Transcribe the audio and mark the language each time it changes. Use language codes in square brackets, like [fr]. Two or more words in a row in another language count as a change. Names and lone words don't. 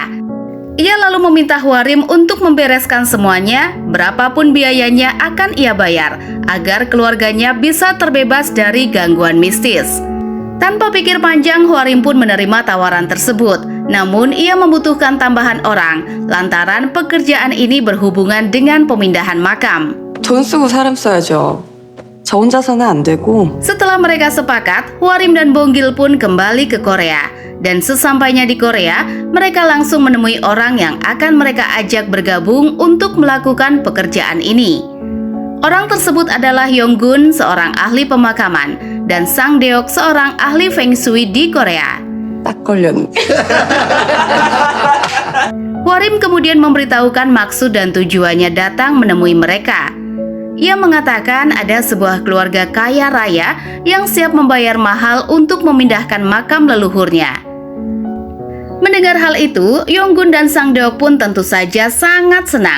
[id] Ia lalu meminta Hwarim untuk membereskan semuanya, berapapun biayanya akan ia bayar, agar keluarganya bisa terbebas dari gangguan mistis. Tanpa pikir panjang, Hwarim pun menerima tawaran tersebut. Namun, ia membutuhkan tambahan orang, lantaran pekerjaan ini berhubungan dengan pemindahan makam. [ko] 돈 쓰고 사람 써야죠. 저 혼자서는 안 되고. [id] Setelah mereka sepakat, Hwarim dan Bonggil pun kembali ke Korea. Dan sesampainya di Korea, mereka langsung menemui orang yang akan mereka ajak bergabung untuk melakukan pekerjaan ini. Orang tersebut adalah Yonggun, seorang ahli pemakaman, dan Sang Deok, seorang ahli Feng Shui di Korea. [ko] 딱 걸렸네. [id] Hwarim kemudian memberitahukan maksud dan tujuannya datang menemui mereka. Ia mengatakan ada sebuah keluarga kaya raya yang siap membayar mahal untuk memindahkan makam leluhurnya. Mendengar hal itu, Yonggun dan Sang Deok pun tentu saja sangat senang.